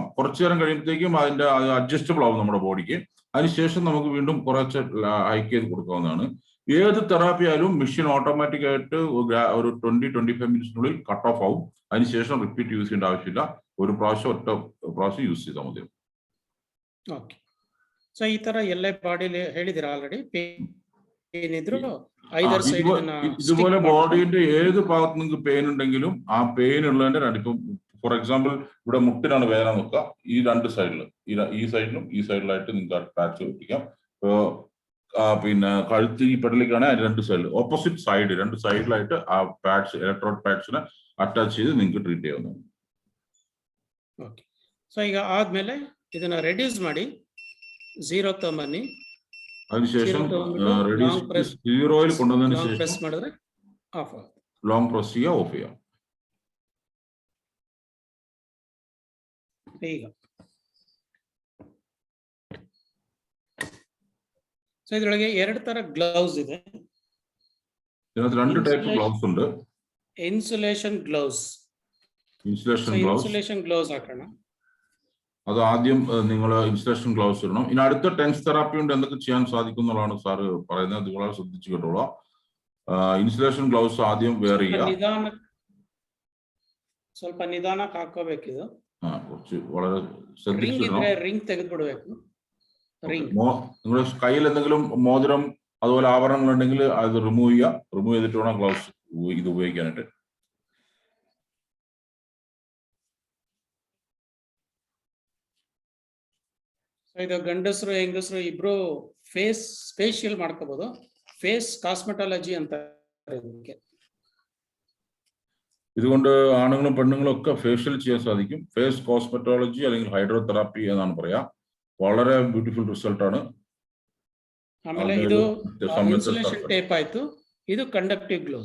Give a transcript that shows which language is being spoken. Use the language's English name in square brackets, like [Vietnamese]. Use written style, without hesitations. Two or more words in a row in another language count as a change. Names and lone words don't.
[Malayalam] കുറച്ചു നേരം കഴിയുമ്പോഴത്തേക്കും അതിന്റെ അഡ്ജസ്റ്റബിൾ ആവും നമ്മുടെ ബോഡിക്ക്. അതിനുശേഷം നമുക്ക് വീണ്ടും കുറച്ച് ഹൈക്ക് ചെയ്ത് കൊടുക്കാവുന്നതാണ്. ഏത് തെറാപ്പി ആയാലും [English] machine automatic [Malayalam] ആയിട്ട് ഒരു 20-25 മിനിറ്റിനുള്ളിൽ [English] cut off [Malayalam] ആവും. അതിനുശേഷം [English] repeat use [Malayalam] ചെയ്യേണ്ട ആവശ്യമില്ല. ഒരു പ്രാവശ്യം ഒറ്റ പ്രാവശ്യം യൂസ് ചെയ്താൽ മതി. [Kannada] ಓಕೆ. ಸೊ ಈ ತರ ಎಲ್ಲ ಬಾಡಿಲಿ ಹೇಳಿದಿರಾ ಆಲ್ರೆಡಿ, ಪೇನ್ ಇದ್ರು [English] either side [Malayalam] ഇതുപോലെ ബോഡിയുടെ ഏത് ഭാഗത്ത് നിങ്ങൾക്ക് പെയിൻ ഉണ്ടെങ്കിലും ആ പെയിൻ ഉള്ളതിന്റെ ഇപ്പം [English] for example [Malayalam] ഇവിടെ മുട്ടിനാണ് വേദന നോക്കുക, ഈ രണ്ട് സൈഡിൽ ഈ സൈഡിലും ഈ സൈഡിലായിട്ട് നിങ്ങൾക്ക് പാച്ച് ഒട്ടിക്കാം. പിന്നെ കഴുത്ത് ഈ പെടലിക്കാണ് രണ്ട് സൈഡിൽ [English] opposite side [Malayalam] രണ്ട് സൈഡിലായിട്ട് ആ [English] pads electrode padsിനെ [Malayalam] അറ്റാച്ച് ചെയ്ത് നിങ്ങൾക്ക് ട്രീറ്റ് ചെയ്യാവുന്നതാണ്. [Kannada] ಓಕೆ. ಸೊ ಈಗ ಆದ್ಮೇಲೆ ಇದನ್ನ ರೆಡ್ಯೂಸ್ ಮಾಡಿ 0 ತಗೊಂಬನ್ನಿ. [Malayalam] അതിനുശേഷം സീറോയിൽ കൊണ്ടുവന്നതിന് ശേഷം [Kannada] ಪ್ರೆಸ್ ಮಾಡಿದ್ರೆ ಆಫ್ ಆಗುತ್ತೆ. [English] long press [Malayalam] ചെയ്യുക, ഓഫ് ചെയ്യുക. [Kannada] ಈಗ ಸೊ ಇದರೊಳಗೆ ಎರಡು ತರ ಗ್ಲೌಸ್ ಇದೆ. [Malayalam] ഇതിനകത്ത് രണ്ട് [English] type gloves [Malayalam] ഉണ്ട്. [English] insulation gloves, insulation gloves [Malayalam] ആക്കണം. അത് ആദ്യം നിങ്ങൾ [English] insulation gloves [Malayalam] ഇടണം. ഇനി അടുത്ത [English] TENS therapy [Malayalam] കൊണ്ട് എന്തൊക്കെ ചെയ്യാൻ സാധിക്കും എന്നുള്ളതാണ് സാറ് പറയുന്നത്. അത് വളരെ ശ്രദ്ധിച്ചു കേട്ടോളാം. [English] insulation gloves [Malayalam] ആദ്യം വെയർ ചെയ്യുക. [Kannada] ಸ್ವಲ್ಪ ನಿಧಾನಕ್ಕೆ ಹಾಕೋಬೇಕಿದು. [Malayalam] കുറച്ച് വളരെ ശ്രദ്ധിച്ചിടണം. [Kannada] റിംഗ് ತೆಗೆದುಬಿಡಬೇಕು. [Malayalam] നിങ്ങളുടെ കയ്യിൽ എന്തെങ്കിലും മോതിരം അതുപോലെ ആഭരണങ്ങൾ ഉണ്ടെങ്കിൽ അത് റിമൂവ് ചെയ്യുക. റിമൂവ് ചെയ്തിട്ട് വേണം ഗ്ലൗസ് ഇത് ഉപയോഗിക്കാനായിട്ട്. [Kannada] ಇದು ಗಂಡಸರು ಹೆಂಗಸರು ಇಬ್ರು ಫೇಶಿಯಲ್ ಮಾಡ್ಕೋಬಹುದು. [English] face cosmetology [Kannada] ಅಂತ ಇದಕ್ಕೆ. [Malayalam] ഇതുകൊണ്ട് ആണുങ്ങളും പെണ്ണുങ്ങളും ഒക്കെ ഫേഷ്യൽ ചെയ്യാൻ സാധിക്കും. [English] face cosmetology [Malayalam] അല്ലെങ്കിൽ ഹൈഡ്രോതെറാപ്പി എന്നാണ് പറയാ. വളരെ [English] beautiful result [Malayalam] ആണ്. [Kannada] ಆಮೇಲೆ ಇದು [English] insulation tape [Kannada] ಆಯ್ತು. [English] ಇದು conductive gloves.